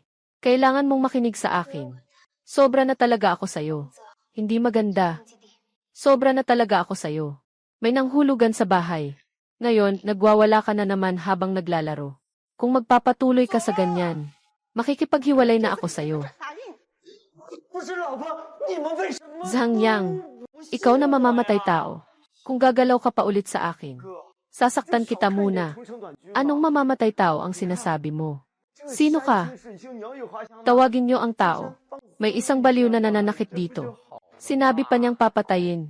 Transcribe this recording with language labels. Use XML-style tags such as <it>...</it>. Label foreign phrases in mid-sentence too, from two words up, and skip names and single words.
<tl>Kailangan mong makinig sa akin. Sobra na talaga ako sa'yo. Hindi maganda. Sobra na talaga ako sa'yo. May nanghulugan sa bahay. Ngayon, nagwawala ka na naman habang naglalaro. Kung magpapatuloy ka sa ganyan, makikipaghiwalay na ako sa'yo.</tl> <zh>不是老婆，你们为什么？</zh> <tl>Zhang Yang, ikaw na mamamatay tao. Kung gagalaw ka pa ulit sa akin, sasaktan kita muna. Anong mamamatay tao ang sinasabi mo? Sino ka? Tawagin niyo ang tao. May isang baliw na nananakit dito. Sinabi pa niyang papatayin.</tl>